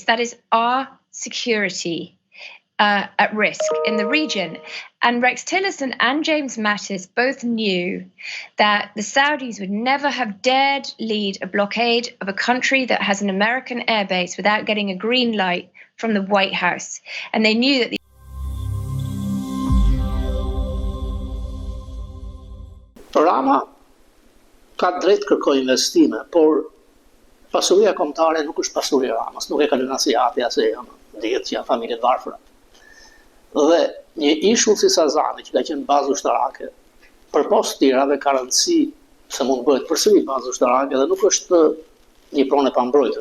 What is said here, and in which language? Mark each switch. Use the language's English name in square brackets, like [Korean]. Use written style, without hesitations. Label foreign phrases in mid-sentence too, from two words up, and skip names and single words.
[English] That is our security at risk in the region. And Rex Tillerson and James Mattis both knew that the Saudis would never have dared lead a blockade of a country that has an American airbase without getting a green light from the White House. And they knew that [Albanian] Rama ka drejt kërkoj investime, por pasuria kombëtare nuk është pasuria e Ramës, nuk e kalon as i ati as e janë, dihet që janë familje të varfëra. Dhe një ishull si Sazani, që ka qenë bazë ushtarake, për post tirave ka rëndësi se mund bëhet përsëri bazë ushtarake dhe nuk është një pronë e pambrojtur.